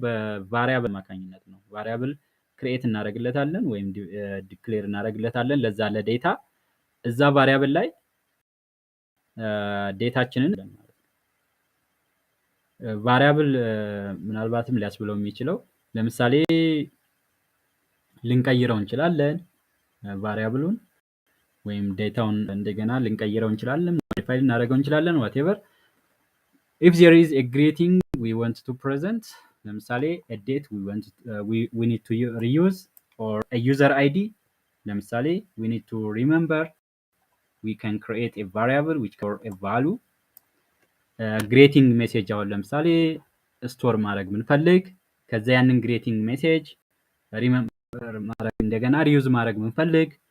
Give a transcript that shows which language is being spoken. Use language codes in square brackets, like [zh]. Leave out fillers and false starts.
[am] በቫሪያብል አማካኝነት ነው። ቫሪያብል ክሬኤት እናደርግለታለን ወይም ዲክሌር እናደርግለታለን ለዛ ለዴታ። እዛ ቫሪያብል ላይ ዴታችንን ቫሪያብል ምናልባትም ሊያስብለው የሚችለው ለምሳሌ ልንቀይረው እንችላለን ቫሪያብሉን ወይም ዴታውን እንደገና ልንቀይረው እንችላለን፣ ሞዲፋይ ልናደርገው እንችላለን whatever. [en] if there is a greeting we want to present ለምሳሌ a date we need to reuse or a user ID ለምሳሌ we need to remember we can create a variable which or a value. [am] greeting message አሁን ለምሳሌ ስቶር ማድረግ ምንፈልግ ከዛ ያንን greeting message ማድረግ እንደገና ሪዩዝ ማድረግ ምንፈልግ